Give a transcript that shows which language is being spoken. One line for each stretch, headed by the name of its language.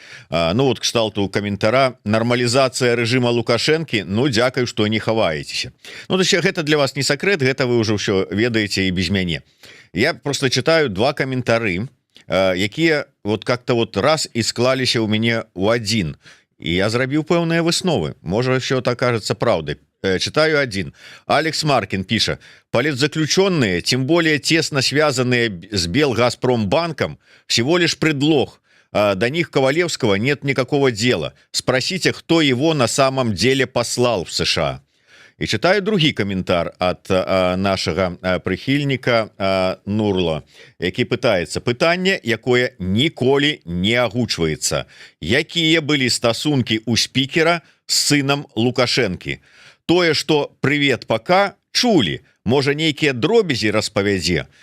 Belarusian: Кшталту каментара: нармалізацыя рэжыма Лукашэнкі, дзякую, што не хаваецеся. Гэта для вас не сакрэт, гэта вы ўжо ўсё ведаеце і без мяне. Я просто читаю два каментары, якія как-то раз і склаліся ў мяне ў адзін. І я зрабіў пэўныя высновы. Можа, ўсё
Russian: так кажется правдой. Читаю один. Алекс Маркин пишет: политзаключенные, тем более тесно связанные с Белгазпромбанком, всего лишь предлог. До них Ковалевского нет никакого дела. Спросите, кто его на самом деле послал в США. И читаю
Belarusian: другі каментар от нашага прыхільніка Нурла, які пытаецца: пытанне, якое ніколі не агучваецца. Якія былі стасункі у спікера з сынам Лукашэнкі? Тое, што
Russian: «Привет, пока»
Belarusian: чулі, можа, нейкія дробязі распавядзе.